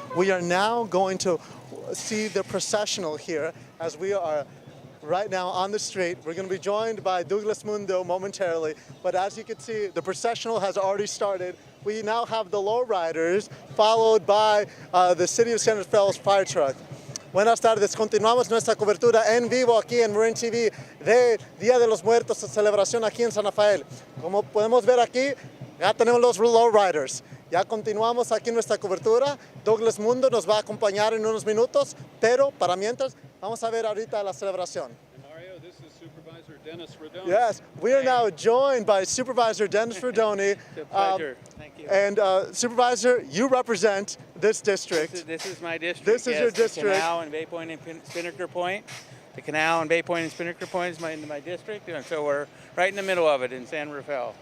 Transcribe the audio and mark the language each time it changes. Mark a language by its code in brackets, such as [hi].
[en] We are now going to see the processional here as we are right now on the street. We're going to be joined by Douglas Mundo momentarily, but as you can see, the processional has already started. We now have the lowriders followed by the City of San Rafael's fire truck. [es] Buenas tardes, continuamos nuestra cobertura en vivo aquí en Marin TV de Día de los Muertos, celebración aquí en San Rafael. Como podemos ver aquí, ya tenemos los lowriders. Ya continuamos aquí nuestra cobertura. Douglas Mundo nos va a acompañar en unos minutos, pero para mientras, vamos a ver ahorita la celebración. [en] Mario, this is Supervisor Dennis Rodoni. Yes, we are now joined by Supervisor Dennis Rodoni. It's a pleasure. Thank you. And Supervisor, you represent this district. This is my district. This is yes, your district. The Canal and Bay Point and Spinnaker Point. The Canal and Bay Point and Spinnaker Point is my district, and so we're right in the middle of it in San Rafael.